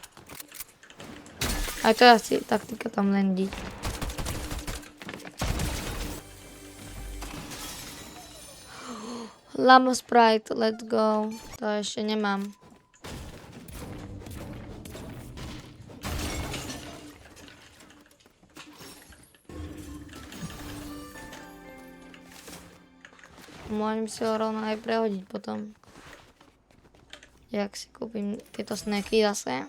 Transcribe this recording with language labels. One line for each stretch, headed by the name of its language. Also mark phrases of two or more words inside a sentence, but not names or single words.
Slovak: Aj to je asi taktika tam landiť.
English: Lamo Sprite, let's go.
Slovak: To ešte nemám. Môžem si ho rovno aj prehodiť potom. Jak si kúpim tieto snacky zase.